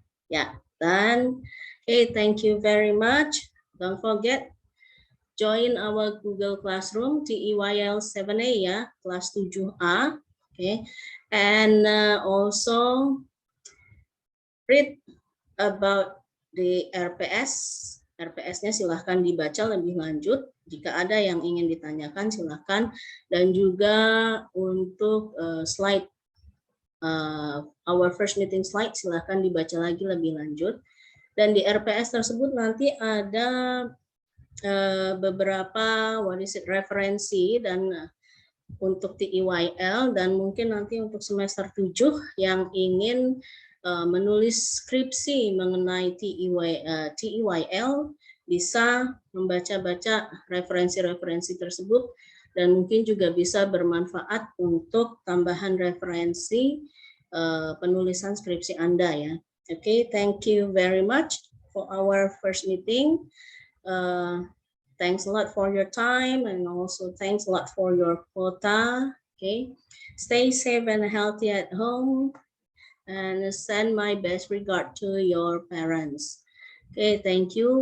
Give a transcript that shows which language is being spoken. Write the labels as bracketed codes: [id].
[en] Yeah, done. Okay, thank you very much. Don't forget, join our Google Classroom TEYL 7A [id] ya, kelas 7A. [en] Okay, and also read about the RPS. [id] RPS-nya silahkan dibaca lebih lanjut. Jika ada yang ingin ditanyakan silahkan. Dan juga untuk slide, [en] our first meeting slide [id] silahkan dibaca lagi lebih lanjut. Dan di RPS tersebut nanti ada beberapa referensi dan untuk TEYL, dan mungkin nanti untuk semester 7 yang ingin menulis skripsi mengenai TEYL bisa membaca-baca referensi-referensi tersebut, dan mungkin juga bisa bermanfaat untuk tambahan referensi penulisan skripsi Anda ya. [en] Okay, thank you very much for our first meeting. Thanks a lot for your time, and also thanks a lot for your quota. Okay, stay safe and healthy at home, and send my best regard to your parents. Okay, thank you.